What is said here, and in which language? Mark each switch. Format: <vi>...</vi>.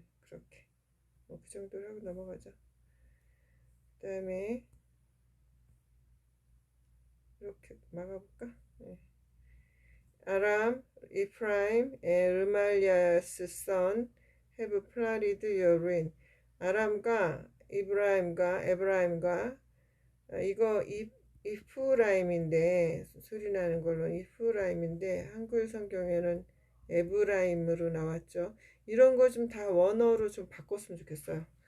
<ko>그렇게 그 정도로 하고 넘어가죠. 그 다음에 이렇게 막아볼까?</ko> <en>아람, 이프라임, 르말리아스 son have plotted your ruin.</en> <ko>아람과 에브라임과 이거 이프라임인데 소리 나는 걸로 이프라임인데 한글 성경에는 에브라임으로 나왔죠. 이런 거 좀 다 원어로 좀 바꿨으면 좋겠어요.</ko>